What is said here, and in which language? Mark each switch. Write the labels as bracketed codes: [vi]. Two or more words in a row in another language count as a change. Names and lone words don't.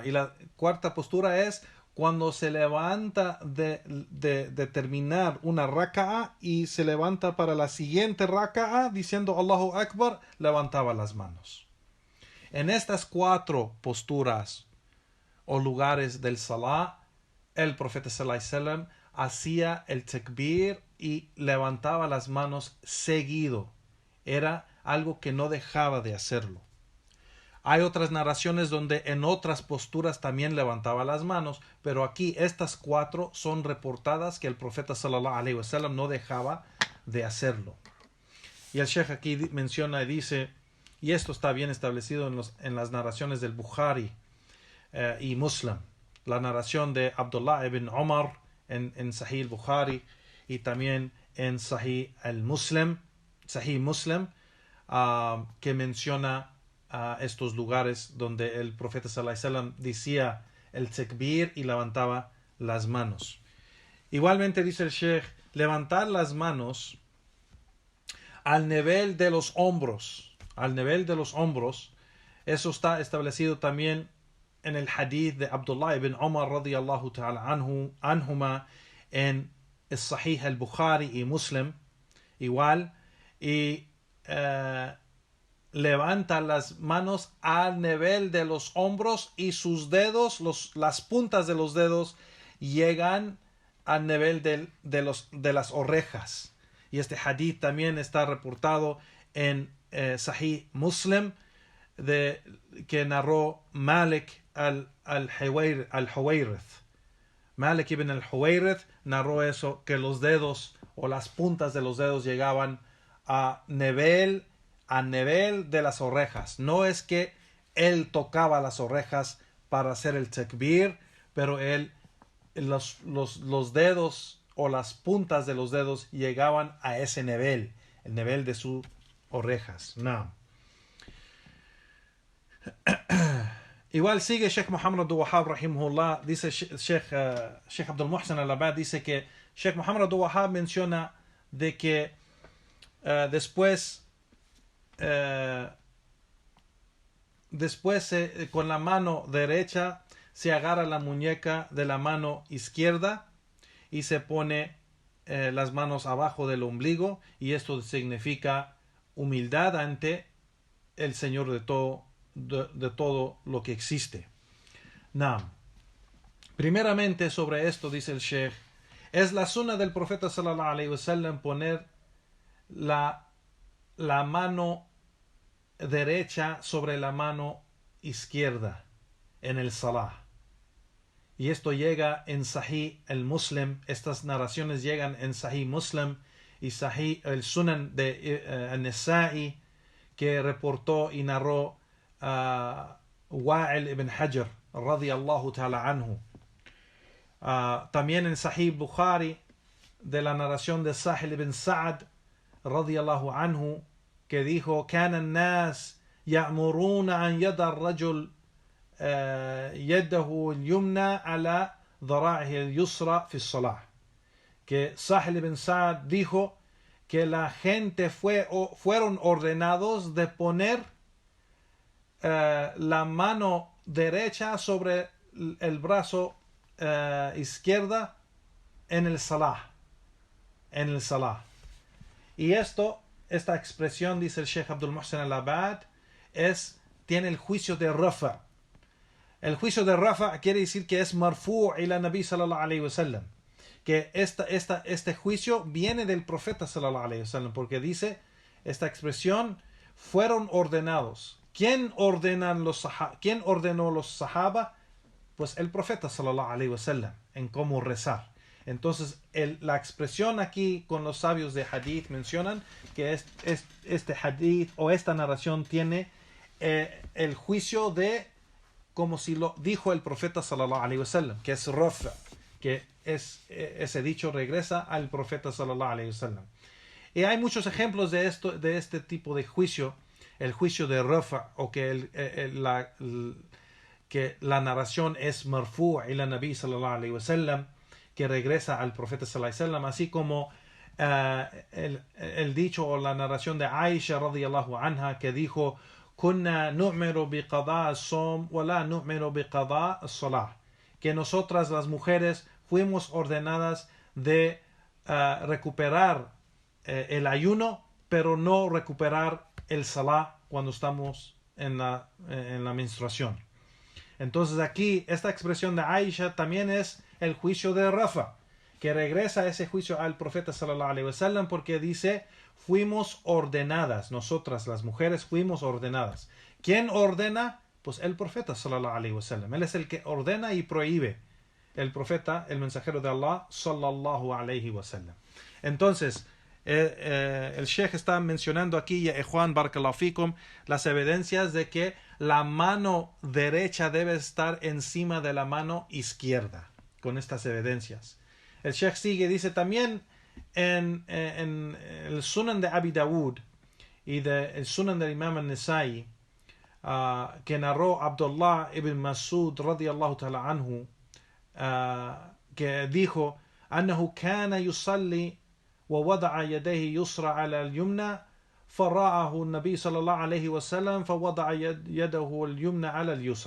[es] Y la cuarta postura es cuando se levanta de terminar una raka'a y se levanta para la siguiente raka'a diciendo [ar] الله أكبر, [es] levantaba las manos. En estas 4 posturas o lugares del salah, el profeta [ar] صلى الله عليه وسلم [es] hacía el takbir y levantaba las manos seguido. Era algo que no dejaba de hacerlo. Hay otras narraciones donde en otras posturas también levantaba las manos, pero aquí estas 4 son reportadas que el profeta [ar] صلى الله عليه وسلم [es] no dejaba de hacerlo. Y el Sheikh aquí menciona y dice, y esto está bien establecido en las narraciones del Bukhari y Muslim, la narración de Abdullah ibn Umar en Sahih al-Bukhari y también en Sahih Muslim, que menciona estos lugares donde el profeta [ar] صلى الله عليه وسلم [es] decía el takbir y levantaba las manos. Igualmente dice el Sheikh, levantar las manos al nivel de los hombros, eso está establecido también en el hadith de Abdullah ibn Umar [ar] رضي الله تعالى عنهما [es] en el Sahih al-Bukhari y Muslim igual, y levanta las manos al nivel de los hombros y sus dedos, las puntas de los dedos llegan al nivel de las orejas. Y este hadith también está reportado en Sahih Muslim, que narró Malik al-Huwayrith. Malik ibn al-Huwayrith narró eso, que los dedos o las puntas de los dedos llegaban a nivel de las orejas. No es que él tocaba las orejas para hacer el takbir, pero los dedos o las puntas de los dedos llegaban a ese nivel, el nivel de sus orejas. No. Igual sigue Sheikh Muhammad Abdul Wahhab rahimahullah, dice Sheikh Abdul Muhsin al-Abad, dice que Sheikh Muhammad Abdul Wahhab menciona de que después con la mano derecha se agarra la muñeca de la mano izquierda y se pone las manos abajo del ombligo, y esto significa humildad ante el Señor de todo lo que existe. Primeramente sobre esto dice el Sheikh, es la sunna del profeta [ar] صلى الله عليه وسلم [es] poner la mano derecha sobre la mano izquierda en el salah. Y esto llega en Sahih al-Muslim, estas narraciones llegan en Sahih Muslim y Sahih el Sunan de al-Nasa'i, que reportó y narró Wa'il ibn Hajar [ar] رضي الله تعالى عنه. [es] También en Sahih Bukhari, de la narración de Sahil ibn Sa'ad [ar] رضي الله عنه, [es] que dijo: [ar] "كان الناس يؤمرون أن يضع الرجل يده اليمنى على ذراعه اليسرى في الصلاة." [es] Que Sahil ibn Sa'ad dijo que la gente fueron ordenados de poner la mano derecha sobre el brazo izquierda en el salah. Y esta expresión, dice el Sheikh Abdul Muhsin al-Abad, tiene el juicio de Rafa. El juicio de Rafa quiere decir que es [ar] مرفوع إلى النبي صلى الله عليه وسلم. [es] Que este juicio viene del profeta [ar] صلى الله عليه وسلم, [es] porque dice esta expresión: fueron ordenados. ¿Quién ordenó los sahaba? Pues el profeta [ar] صلى الله عليه وسلم, [es] en cómo rezar. Entonces la expresión aquí con los sabios de hadith mencionan que este hadith o esta narración tiene el juicio de como si lo dijo el profeta [ar] صلى الله عليه وسلم, [es] que es rafa, que ese dicho regresa al profeta [ar] صلى الله عليه وسلم. [es] Y hay muchos ejemplos de este tipo de juicio, el juicio de rafa, o que la narración es [ar] مرفوع إلى النبي صلى الله عليه وسلم, [es] que regresa al profeta [ar] صلى الله عليه وسلم, [es] así como el dicho o la narración de Aisha [ar] رضي الله عنها, [es] que dijo: [ar] "كنا نؤمر بقضاء الصوم ولا نؤمر بقضاء الصلاة", [es] que nosotras las mujeres fuimos ordenadas de recuperar el ayuno, pero no recuperar el salah cuando estamos en la menstruación. Entonces aquí esta expresión de Aisha también es el juicio de Rafa, que regresa ese juicio al profeta [ar] صلى الله عليه وسلم, [es] porque dice: fuimos ordenadas, nosotras las mujeres fuimos ordenadas. ¿Quién ordena? Pues el profeta [ar] صلى الله عليه وسلم. [es] Él es el que ordena y prohíbe. El profeta, el mensajero de Allah [ar] صلى الله عليه وسلم. [es] Entonces el Sheikh está mencionando aquí, [ar] يا إخوان بارك الله فيكم, [es] las evidencias de que la mano derecha debe estar encima de la mano izquierda, con estas evidencias. El Sheikh sigue, dice también en el Sunan de Abi Dawud y el Sunan del Imam al-Nasa'i, que narró Abdullah ibn Mas'ud [ar] رضي الله تعالى عنه, [es] que dijo: [ar] "أنه كان يصلي ووضع يديه يسرى على اليمنى فرآه النبي صلى الله عليه وسلم فوضع يده اليمنى على اليسرى."